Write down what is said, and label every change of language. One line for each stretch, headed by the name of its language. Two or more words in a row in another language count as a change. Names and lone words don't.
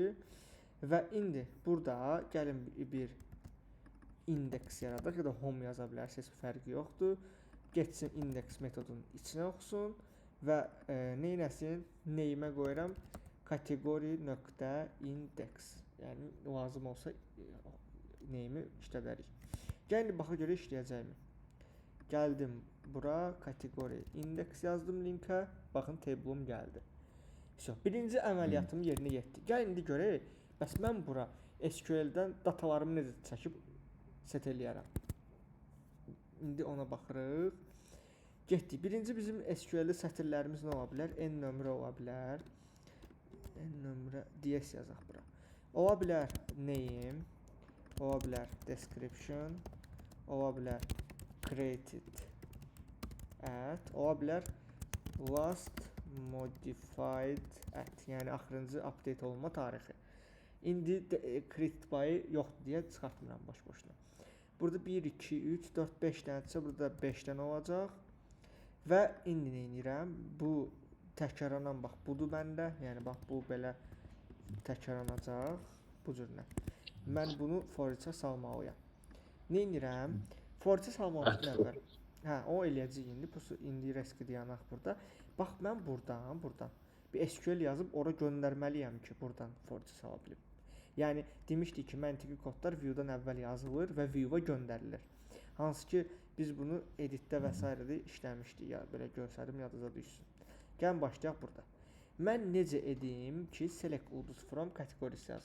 Azerbaijani: Və indi burada gəlin bir index yaradaq ya da home yaza bilərsiniz, fərqi yoxdur. Getsin index metodunun içinə oxusun və nə etsin? Name-ə qoyuram kateqori.index. Yəni lazım olsa name-i işlədərik. Gəlin baxaq görə işləyəcəkmi? Gəldim bura kateqori index yazdım linkə. Baxın table'um gəldi. Birinci əməliyyatım yerinə yetdi. Gəlin indi görək. Bəs mən bura SQL-dən datalarımı necə çəkib set eləyərəm. İndi ona baxırıq. Getdik. Birinci bizim SQL-də sətirlərimiz nə ola bilər? N nömrə ola bilər. N nömrə DS yazaq bura. Ola bilər name. Ola bilər description. Ola bilər
English: created at.
Azerbaijani: Ola bilər
English: last modified at.
Azerbaijani: Yəni axırıncı update olma tarixi. İndi
English: created by
Azerbaijani: yoxdur deyə çıxartmıram boş-boşuna. Burada 1, 2, 3, 4, 5 dənədirsə burada 5 dənə olacaq. Və indi nə edirəm? Bu təkrarlanan bax budur məndə. Yəni bax bu belə təkrarlanacaq bu cürlə. Mən bunu
English: for each-ə
Azerbaijani: salmalıyam. Nə edirəm?
English: For each-ə
Azerbaijani: salmalıyam əvvəl. O eləyəcək indi. İndi rəski dayanaq burada. Bax mən buradan bir SQL yazıb ora göndərməliyəm ki, buradan
English: for each-ə
Azerbaijani: sala bilim. Yəni demişdik ki, məntiqi kodlar view-dan əvvəl yazılır və view-a göndərilir. Hansı ki, biz bunu editdə və s. də işləmişdik. Ya belə göstərdim, yadınıza düşsün. Gəlin başlayaq burada. Mən necə edim ki, select ulduz from kateqorisi yazım.